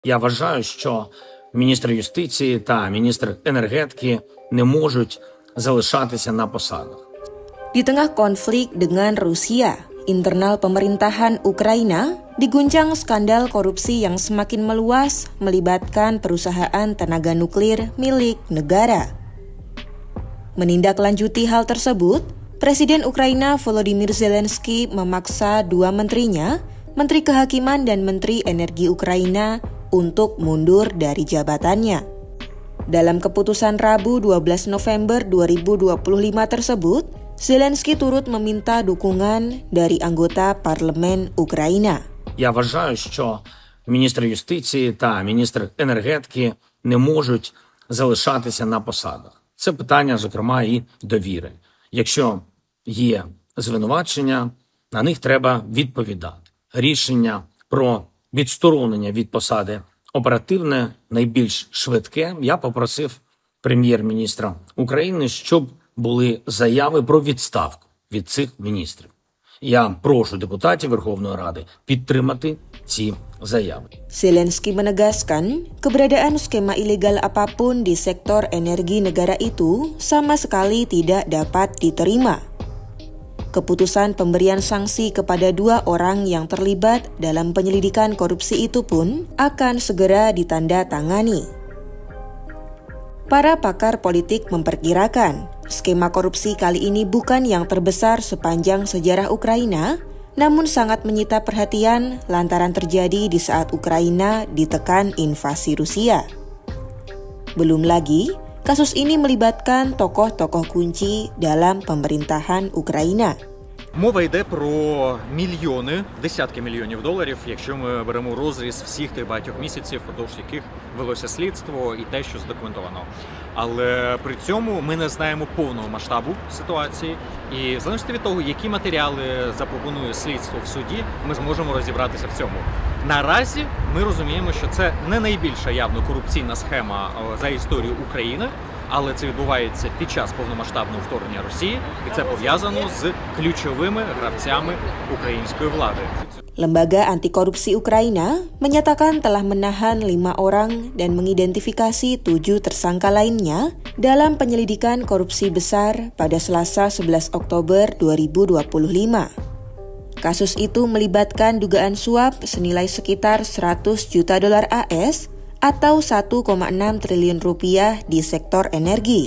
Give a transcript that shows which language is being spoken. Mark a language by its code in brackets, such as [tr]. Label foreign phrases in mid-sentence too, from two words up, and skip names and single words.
[uk] Я вважаю, що міністр юстиції та міністр енергетики не можуть залишатися на посадах. [id] Di tengah konflik dengan Rusia, internal pemerintahan Ukraina diguncang skandal korupsi yang semakin meluas melibatkan perusahaan tenaga nuklir milik negara. Menindaklanjuti hal tersebut, Presiden Ukraina Volodymyr Zelensky memaksa dua menterinya, Menteri Kehakiman dan Menteri Energi Ukraina, untuk mundur dari jabatannya. Dalam keputusan Rabu 12 November 2025 tersebut, Zelensky turut meminta dukungan dari anggota parlemen Ukraina. [uk] Я вважаю, що міністр юстиції та міністр енергетики не можуть залишатися на посадах. Це питання, зокрема, і довіри. Якщо є звинувачення, на них треба відповідати. Рішення про відсторонення від посади оперативне, найбільш швидке. Я попросив прем'єр-міністра України, щоб були заяви про відставку від цих міністрів. Я прошу депутатів Верховної Ради підтримати ці заяви. [id] Zelensky menegaskan, keberadaan skema ilegal apapun di sektor energi negara itu sama sekali tidak dapat diterima. Keputusan pemberian sanksi kepada dua orang yang terlibat dalam penyelidikan korupsi itu pun akan segera ditandatangani. Para pakar politik memperkirakan, skema korupsi kali ini bukan yang terbesar sepanjang sejarah Ukraina, namun sangat menyita perhatian lantaran terjadi di saat Ukraina ditekan invasi Rusia. Belum lagi, kasus ini melibatkan tokoh-tokoh kunci dalam pemerintahan Ukraina. [uk] Мова йде про мільйони, десятки мільйонів доларів, якщо ми беремо розріз всіх тих багатьох місяців, впродовж яких велося слідство і те, що задокументовано. Але при цьому ми не знаємо повного масштабу ситуації. І залежно від того, які матеріали запропонує слідство в суді, ми зможемо розібратися в цьому. Наразі ми розуміємо, що це не найбільша явно корупційна схема за історію України, але це відбувається під час повномасштабного вторгнення Росії, і це пов'язано з ключовими гравцями української влади. [id] Lembaga Anti Korupsi Ukraina menyatakan telah menahan 5 orang dan mengidentifikasi 7 tersangka lainnya dalam penyelidikan korupsi besar pada Selasa 11 Oktober 2025. Kasus itu melibatkan dugaan suap senilai sekitar 100 juta dolar AS atau 1,6 triliun rupiah di sektor energi.